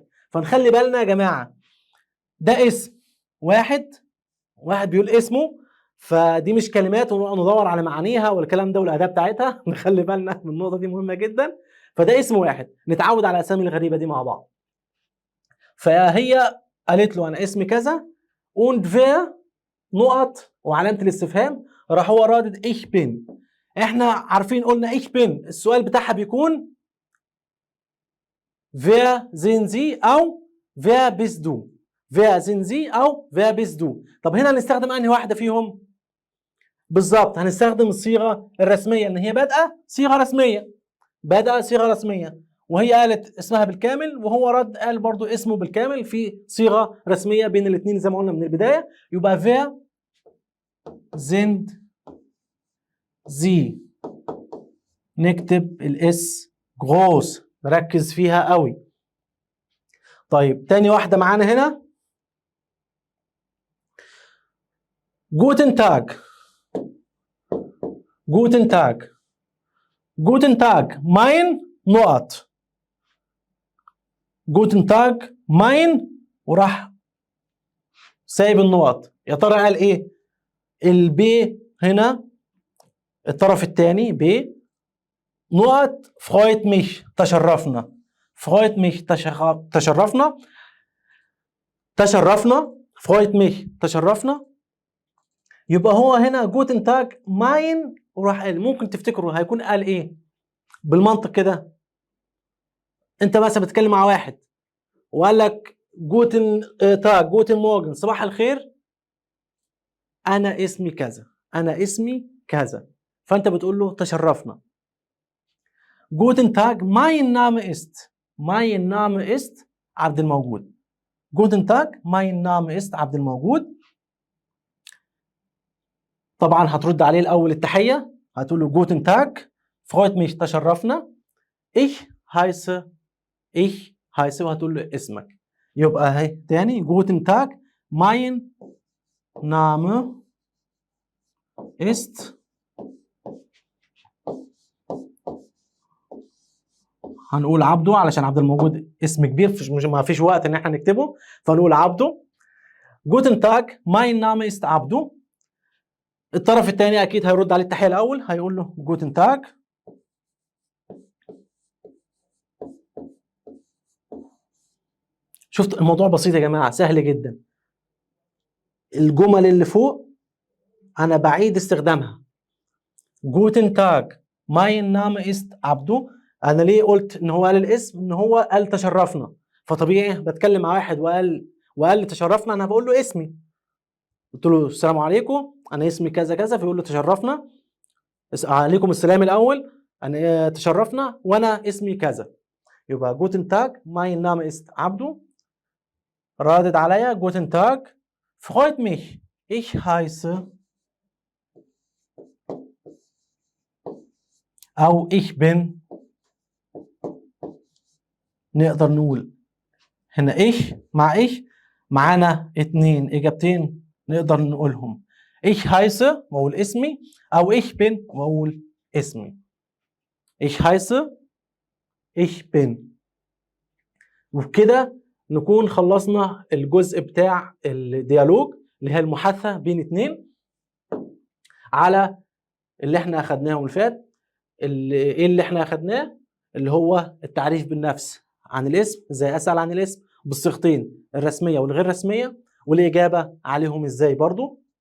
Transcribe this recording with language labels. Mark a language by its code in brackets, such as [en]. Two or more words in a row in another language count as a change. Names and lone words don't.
[ar] فنخلي بالنا يا جماعة، ده اسم واحد بيقول اسمه، فدي مش كلمات وندور على معانيها والكلام ده والأداة بتاعتها. نخلي بالنا من النقطة دي مهمة جدا. فده اسم واحد، نتعود على الأسامي الغريبة دي مع بعض. فهي قالت له أنا اسمي كذا [de] und wer [ar] نقط وعلامة الاستفهام، راح هو رادد [de] ich bin. [ar] احنا عارفين قلنا [de] ich bin [ar] السؤال بتاعها بيكون [de] wer sind Sie [ar] أو [de] wer bist du. wer sind Sie أو wer bist du. [ar] طب هنا هنستخدم أنهي واحدة فيهم؟ بالظبط هنستخدم الصيغة الرسمية، إن هي بادئة صيغة رسمية، بادئة صيغة رسمية، وهي قالت اسمها بالكامل وهو رد قال برضو اسمه بالكامل في صيغة رسمية بين الاثنين زي ما قلنا من البداية. [de] يبقى wer sind Sie. [ar] نكتب الاس groß، نركز فيها قوي. طيب تاني واحدة معانا هنا [de] Guten Tag. Guten Tag. Guten Tag. Mein نقط. Guten Tag. [ar] Mein وراح سايب النقط. يا ترى قال ايه؟ البي هنا الطرف الثاني ب نقط [de] freut mich [ar] تشرفنا. [de] freut mich [ar] تشرفنا. تشرفنا [de] freut mich تشرفنا. [ar] يبقى هو هنا [de] Guten Tag mein [ar] وراح قال. ممكن تفتكروا هيكون قال ايه بالمنطق كده؟ انت مثلا بتتكلم مع واحد وقال لك [de] Guten Tag Guten Morgen [ar] صباح الخير، انا اسمي كذا، انا اسمي كذا، فانت بتقول له تشرفنا. [de] Guten Tag mein Name ist. Mein Name ist عبد الموجود. Guten Tag mein Name ist عبد الموجود. [ar] طبعا هترد عليه الاول التحيه، هتقول له [de] Guten Tag freut mich [ar] تشرفنا. [de] ich heiße [ar] وهتقول له اسمك. يبقى اهي تاني [de] Guten Tag mein Name ist. [ar] هنقول عبده علشان عبد الموجود اسم كبير ما فيش وقت ان احنا نكتبه، فنقول عبده. [de] Guten Tag mein Name ist عبده. [ar] الطرف الثاني اكيد هيرد عليه التحيه الاول، هيقول له [de] Guten Tag. [ar] شفت الموضوع بسيط يا جماعه، سهل جدا. الجمل اللي فوق انا بعيد استخدامها. [de] Guten Tag mein Name ist عبده. [ar] انا ليه قلت ان هو قال الاسم؟ ان هو قال تشرفنا، فطبيعي بتكلم مع واحد وقال لي تشرفنا، انا بقول له اسمي. قلت له السلام عليكم انا اسمي كذا كذا، فيقول له تشرفنا. عليكم السلام الاول، انا تشرفنا وانا اسمي كذا. [de] يبقى Guten Tag mein Name ist عبده. [ar] ردد عليا [de] Guten Tag freut mich ich heiße او ich bin. [ar] نقدر نقول هنا ich مع ich معانا اتنين اجابتين نقدر نقولهم. [de] ich heiße [ar] واقول اسمي، او [de] ich bin [ar] واقول اسمي. [de] ich heiße ich bin. [ar] وبكده نكون خلصنا الجزء بتاع الديالوج اللي هي المحادثة بين اتنين على اللي احنا اخدناه واللي فات. ايه اللي احنا اخدناه؟ اللي هو التعريف بالنفس، عن الاسم، ازاي اسال عن الاسم بالصيغتين الرسميه والغير رسميه، والاجابه عليهم ازاي برضو.